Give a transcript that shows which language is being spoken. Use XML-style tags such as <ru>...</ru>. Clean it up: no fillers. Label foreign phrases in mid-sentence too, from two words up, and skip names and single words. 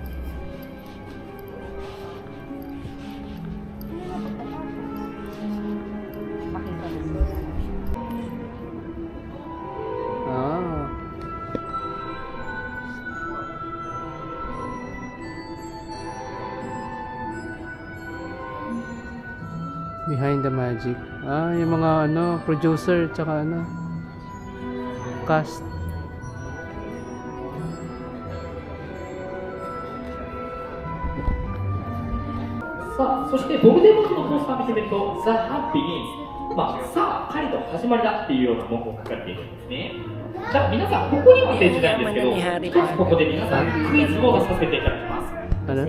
<en>Behind the Magic.</en> <tl>Yung mga producer tsaka cast.</tl> <ja>Sa そしてボルデモートのポスター見てみると</ja> <en>The Hunt Begins</en> <ja>さあ狩りの始まりだっていうような文言が書かれているんですね。じゃあ皆さんここにはページないんですけど一つここで皆さんクイズを出させていただきます。</ja> <tl>Ano?</tl>